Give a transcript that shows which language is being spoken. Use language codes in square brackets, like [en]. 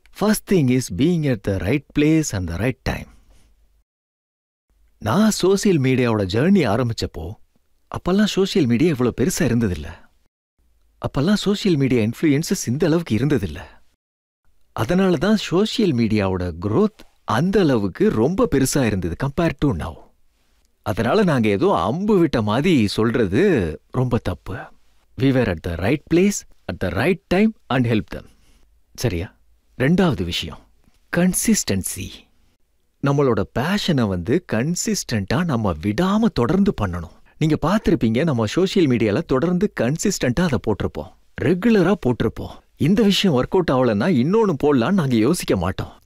[en] First thing is being at the right place and the right time. [ta] நான் social மீடியாவோட journey ஆரம்பிச்சப்போ அப்பெல்லாம் social media இவ்வளவு பெருசா இருந்ததில்ல. அப்பெல்லாம் சோசியல் மீடியா இன்ஃப்ளூயன்சஸ் இந்த அளவுக்கு இருந்ததில்ல. அதனால தான் சோசியல் மீடியாவோட growth அந்த அளவுக்கு ரொம்ப பெருசா இருந்தது [en] Compared to now. [ta] அதனால நாங்க ஏதோ அம்பு விட்ட மாதிரி சொல்றது ரொம்ப தப்பு. [en] We were at the right place at the right time and help them. [ta] சரியா? ரெண்டாவது விஷயம் கன்சிஸ்டன்சி. நம்மளோட பேஷனை கன்சிஸ்டண்டா நம்ம விடாம தொடர்ந்து பண்ணணும். நீங்க பார்த்திருப்பீங்க, நம்ம சோசியல் மீடியால தொடர்ந்து கன்சிஸ்டண்டா அதை போட்டிருப்போம், ரெகுலரா போட்டிருப்போம். இந்த விஷயம் ஒர்க் அவுட் ஆகலன்னா இன்னொன்னு போடலான்னு நாங்க யோசிக்க மாட்டோம்.